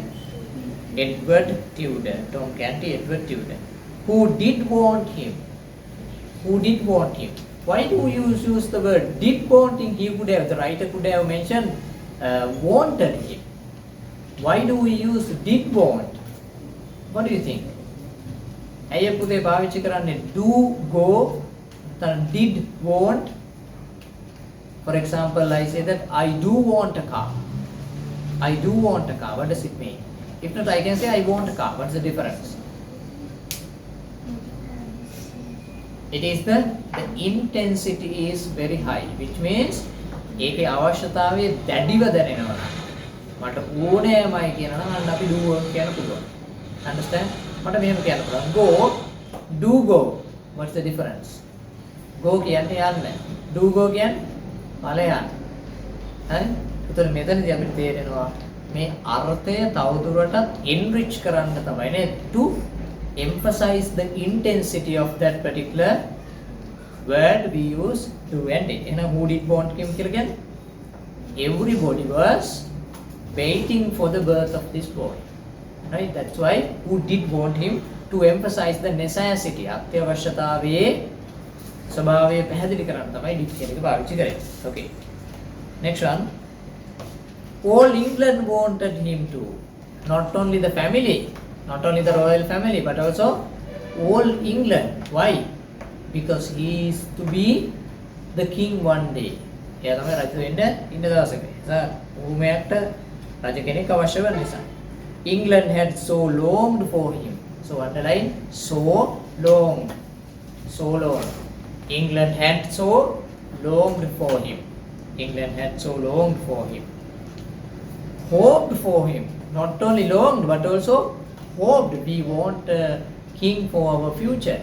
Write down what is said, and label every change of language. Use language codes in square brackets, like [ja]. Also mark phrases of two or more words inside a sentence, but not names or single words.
[en] Edward Tudor. Tom Canty, Edward Tudor. Who did want him? Who did want him? Why do you use the word did want him? He could have, the writer could have mentioned wanted him. Why do we use did want? What do you think? [si] ඇය පුතේ පාවිච්චි කරන්නේ [en] do go did want. For example, I say that I do want a car. I do want a car. What does it mean? If not, I can say I want a car. What's the difference? It is the intensity is very high, which means [si] ඒකේ අවශ්‍යතාවය දැඩිව දැනෙනවා. මට ඕනෑමයි කියනවා නම් අන්න අපි [en] do want [si] කියන්න පුළුවන්. Understand? මට මෙහෙම කියන්න පුළුවන්. [en] Go, do go. What's the difference? Go [si] කියන්නේ යන්න. [en] Do go [si] කියන්නේ ඵල යන්න. හරි? ඒතර මෙතනදී අපිට තේරෙනවා මේ අර්ථය තවදුරටත් enrich කරන්න තමයි නේද? [en] To emphasize the intensity of that particular word we use to end it. And who did want him [si] කියලා කියන්නේ? [en] Everybody was waiting for the birth of this boy. Right? That's why who did want him, to emphasize the necessity. [si] අත්‍යවශ්‍යතාවයේ ස්වභාවය පැහැදිලි කරන්න තමයි did කියන එක පාවිච්චි කරන්නේ. [en] Okay. Next one. All England wanted him to. Not only the family, not only the royal family, but also all England. Why? Because he is to be the king one day. [si] එයා තමයි රජ වෙන්න ඉන්න දවසක. ඌමයට රජ කෙනෙක් අවශ්‍ය වෙන නිසා. [en] England had so longed for him. So underline so long. So long. England had so longed for him. England had so longed for him. Hoped for him. Not only longed but also hoped. We want a king for our future.